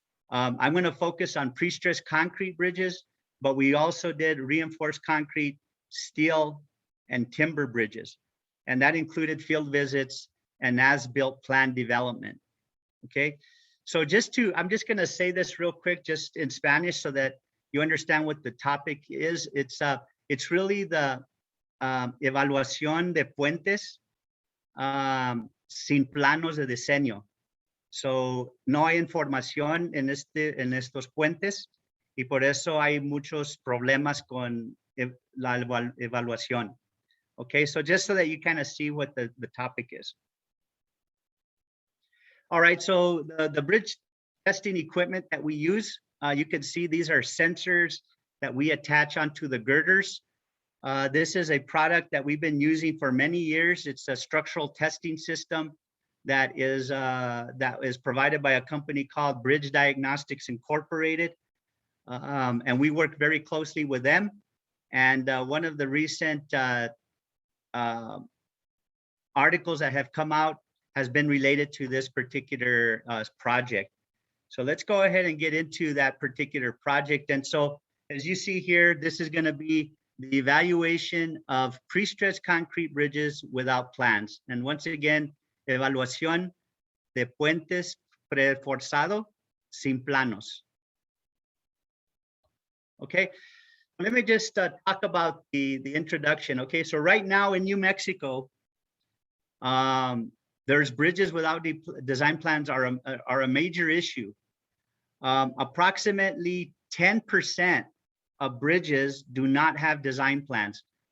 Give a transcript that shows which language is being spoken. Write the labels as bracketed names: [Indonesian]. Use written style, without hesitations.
[English] I'm going to focus on pre-stressed concrete bridges, but we also did reinforced concrete, steel, and timber bridges. And that included field visits and as-built plan development. Okay, So I'm just going to say this real quick, just in Spanish, so that you understand what the topic is. It's really the [Spanish] evaluación de puentes sin planos de diseño. So no hay información en estos puentes y por eso hay muchos problemas con la evaluación. [English] Okay, so just so that you kind of see what the topic is. All right, so the bridge testing equipment that we use, you can see these are sensors that we attach onto the girders. This is a product that we've been using for many years. It's a structural testing system that is provided by a company called Bridge Diagnostics Incorporated. And we work very closely with them. And one of the recent articles that have come out has been related to this particular project. So let's go ahead and get into that particular project. And so as you see here, this is going to be the evaluation of pre-stressed concrete bridges without plans. And once again, [Spanish] evaluación de puentes preforzado sin planos. [English] Okay, let me just talk about the introduction. Okay, so right now in New Mexico, there's bridges without design plans are a major issue. Approximately 10% of bridges do not have design plans.